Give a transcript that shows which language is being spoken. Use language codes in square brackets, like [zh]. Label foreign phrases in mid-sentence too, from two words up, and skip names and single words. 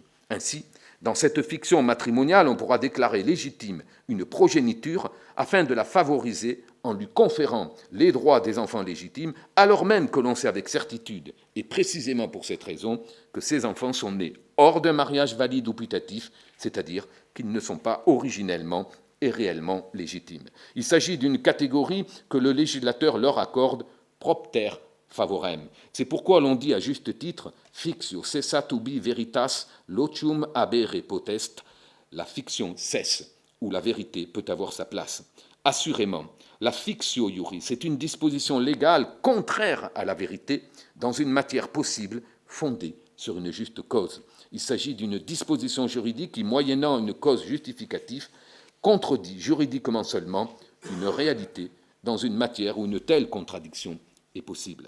[fr] Ainsi, dans cette fiction matrimoniale, on pourra déclarer légitime une progéniture afin de la favoriser en lui conférant les droits des enfants légitimes, alors même que l'on sait avec certitude, et précisément pour cette raison, que ces enfants sont nés hors d'un mariage valide ou putatif, c'est-à-dire qu'ils ne sont pas originellement et réellement légitimes. Il s'agit d'une catégorie que le législateur leur accorde [la] propter favorem. [fr] C'est pourquoi l'on dit à juste titre « [la] fictio cessat ubi veritas lotium habere potest », [fr] la fiction cesse, où la vérité peut avoir sa place. Assurément, la [la] fictio iuris [fr] est une disposition légale contraire à la vérité dans une matière possible fondée sur une juste cause. Il s'agit d'une disposition juridique qui, moyennant une cause justificative, contredit juridiquement seulement une réalité dans une matière où une telle contradiction est possible.